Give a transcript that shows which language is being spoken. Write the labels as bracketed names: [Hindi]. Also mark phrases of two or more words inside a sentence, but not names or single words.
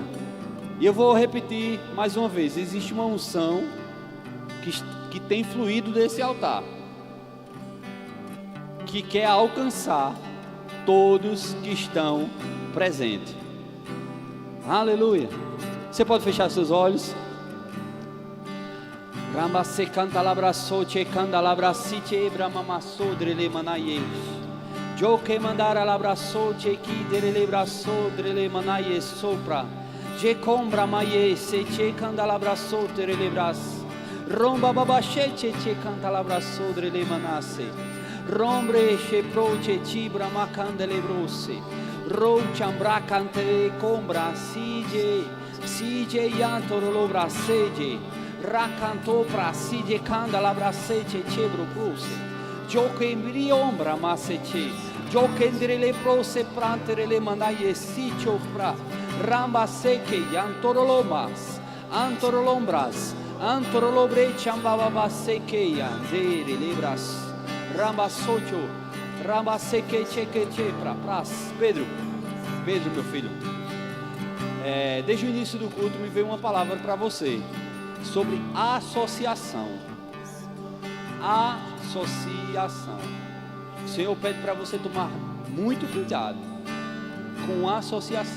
[Portuguese] E eu vou repetir mais uma vez. Existe uma unção que tem fluído desse altar, que quer alcançar todos que estão presentes. Aleluia. Você pode fechar seus olhos. Ramba se canta labraçou, che canta labracite, ebrama massodre le manaye. Jo que mandara labraçou, che que dele braçou, drele manaye sopra. Je combra maye, se che canta labraçou, drele bras. Romba babache, che canta labraçou, drele manasse. Rombre che proche cibra macandele brose. Ro chambra cante combra, sije yantoro lo braseje. Racantou pra si de canda labracete chebro pruse. Joque embri ombra masete. Joque endrele prose pranterele manaye si chofra. Ramba seke yantorolomas. Antorolombras. Antorolobre chambaba seke yandere lebras. Ramba socho. Ramba seke cheque chepra pras. Pedro, meu filho. Desde o início do culto me veio uma palavra para você sobre associação. Associação. O Senhor pede para você tomar muito cuidado com associação.